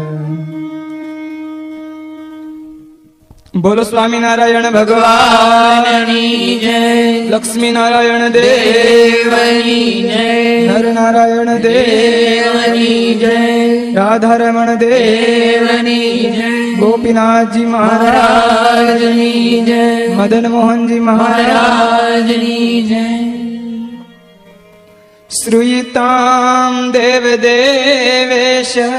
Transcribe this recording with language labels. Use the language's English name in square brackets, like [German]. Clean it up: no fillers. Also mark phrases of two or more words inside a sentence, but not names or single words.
[Gujarati] બોલો સ્વામી નારાયણ ભગવાનની जय, लक्ष्मी नारायण દેવની જય, नर नारायण દેવની જય, राधा रमण દેવની જય, गोपीनाथ जी महाराज મહારાજની જય, मदन मोहन जी महाराज મહારાજની જય। [Sanskrit] श्रूयतां देव देवेश